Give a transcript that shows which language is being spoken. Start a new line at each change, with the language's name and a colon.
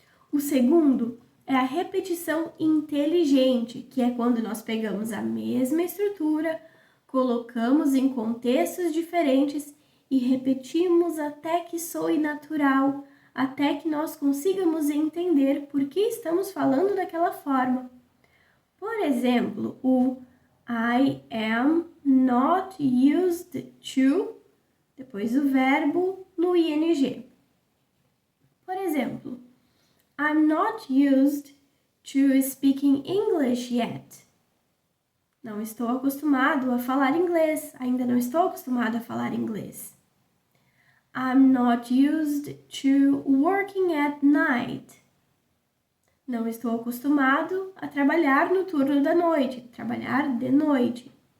Portuguese: O segundo é a repetição inteligente, que é quando nós pegamos a mesma estrutura, colocamos em contextos diferentes e repetimos até que soe natural, até que nós consigamos entender por que estamos falando daquela forma. Por exemplo, o
English: I am not used to,
Portuguese: depois o verbo no ing. Por exemplo,
English: I'm not used to speaking English yet.
Portuguese: Não estou acostumado a falar inglês, ainda não estou acostumado a falar inglês.
English: I'm not used to working at night.
Portuguese: Não estou acostumado a trabalhar no turno da noite, trabalhar de noite.